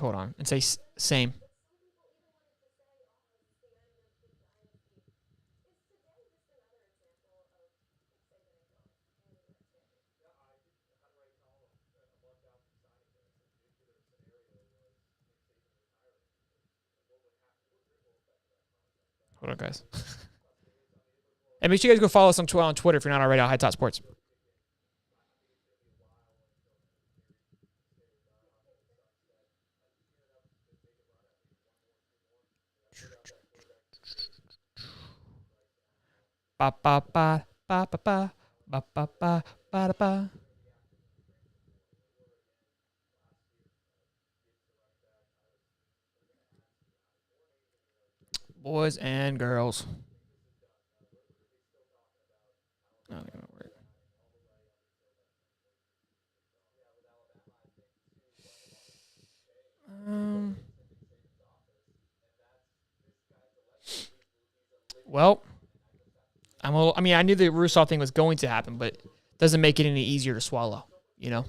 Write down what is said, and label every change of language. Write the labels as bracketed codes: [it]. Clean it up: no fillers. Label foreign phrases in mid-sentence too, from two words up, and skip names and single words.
[en] Hold on and say same. Hold on, guys. And make sure you guys go follow us on Twitter if you're not already on Hightop Sports. Ba ba ba ba ba ba ba ba ba ba ba. Boys and girls. Not gonna work. Well, I mean, I knew the Russo thing was going to happen, but it doesn't make it any easier to swallow, you know?